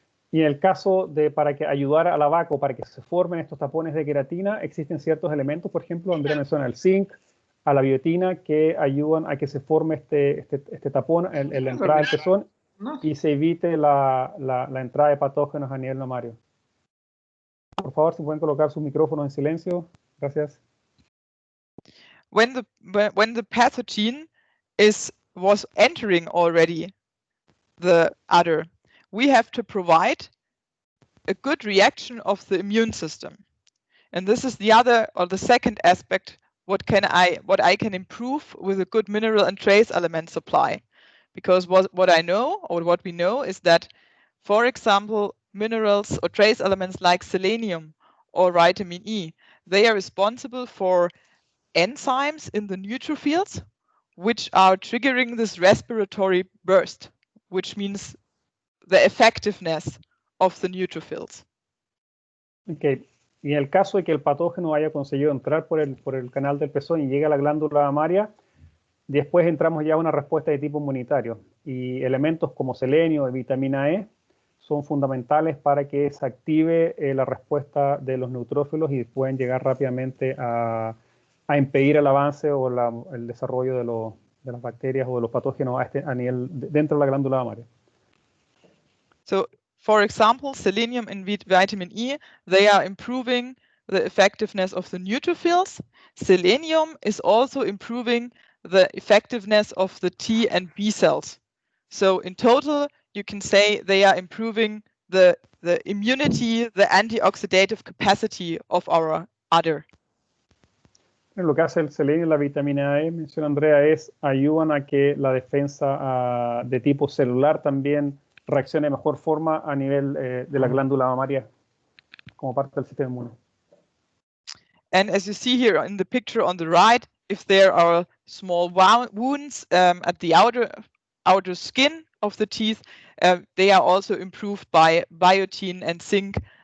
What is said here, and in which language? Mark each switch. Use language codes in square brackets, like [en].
[es] Y en el caso para que ayudar a la vaca o para que se formen estos tapones de queratina, existen ciertos elementos, por ejemplo, Andrea menciona el zinc, a la biotina, que ayudan a que se forme este tapón en la entrada del pezón y se evite la entrada de patógenos a nivel mamario. Por favor, si pueden colocar sus micrófonos en silencio. Gracias. [en] When the pathogen was entering already the udder, we have to provide a good reaction of the immune system. And this is the second aspect, what I can improve with a good mineral and trace element supply. Because what I know, or what we know, is that, for example, minerals or trace elements like selenium or vitamin E, they are responsible for enzymes in the neutrophils, which are triggering this respiratory burst, which means the effectiveness of the neutrophils. Okay. [es] Y en el caso de que el patógeno haya conseguido entrar por el canal del pezón y llegue a la glándula mamaria, después entramos ya a una respuesta de tipo inmunitario. Y elementos como selenio y vitamina E son fundamentales para que se active la respuesta de los neutrófilos y pueden llegar rápidamente a impedir el avance o el desarrollo de las bacterias o de los patógenos a nivel dentro de la glándula mamaria. [en] So, for example, selenium and vitamin E, they are improving the effectiveness of the neutrophils. Selenium is also improving the effectiveness of the T and B cells. So in total, you can say they are improving the immunity, the antioxidative capacity of our udder. [es] Lo que hace el selenio y la vitamina E, menciona Andrea, es ayudan a que la defensa de tipo celular también reaccione de mejor forma a nivel de la glándula mamaria, como parte del sistema inmune. [en] And as you see here in the picture on the right, if there are small wounds at the outer skin of the teeth, they are also improved by biotin and zinc.